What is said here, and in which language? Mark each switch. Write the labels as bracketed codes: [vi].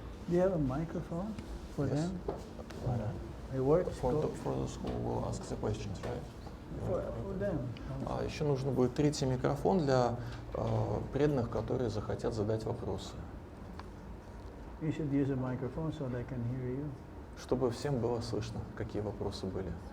[en] Do you have a microphone for them? It works? For those who will ask the questions, right? For them. [ru] Еще нужно будет третий микрофон для преданных, которые захотят задать вопросы. [en] You should use a microphone so they can hear you. [ru] Чтобы всем было слышно, какие вопросы были.